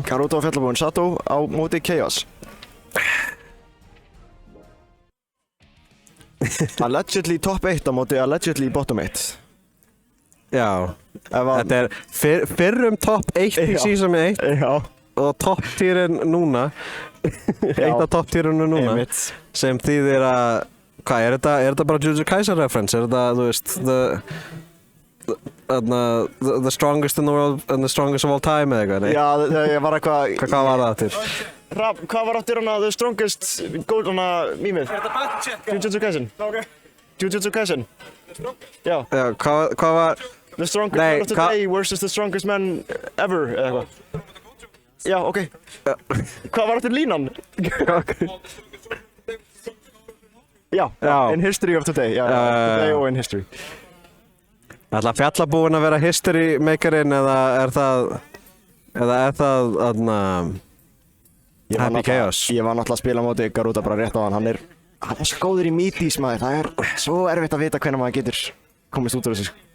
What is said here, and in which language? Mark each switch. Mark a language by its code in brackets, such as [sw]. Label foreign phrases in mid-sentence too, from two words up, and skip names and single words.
[is] Garuda og Fjallabúan, Sato á móti Chaos. [en] Allegedly top 1 [is] á móti [en] allegedly bottom 1. [is] Já, þetta er fyrrum top 1 í season 1 og top tierinn núna. Eitt af top tierinu núna. Sem þýðir að, hvað er þetta bara Jujutsu Kaisen reference? Er þetta, þú veist, [en] the strongest in the world and the strongest of all time eða eitthvað? [is] Já, það var eitthvað... Hvað var það aftur? Hvað var aftur hana [en] the strongest gold [is] hana mýmið? Jujutsu Kaisen. Jujutsu Kaisen. Já. Já, hvað var... [en] The strongest man of today versus the strongest man ever, [is] eða eitthvað. Já, ok. Hvað var aftur línan? Já, [en] in history of today. [is] Já, today og [en] in history. [is] Ætla Fjallabúin að vera history makerinn eða er það Happy Chaos? Ég var náttúrulega að spila á móti Garuda bara rétt á hann. Hann er svo góður í meaties maður. Það er svo erfitt að vita hvenær maður getur komist út úr þessu.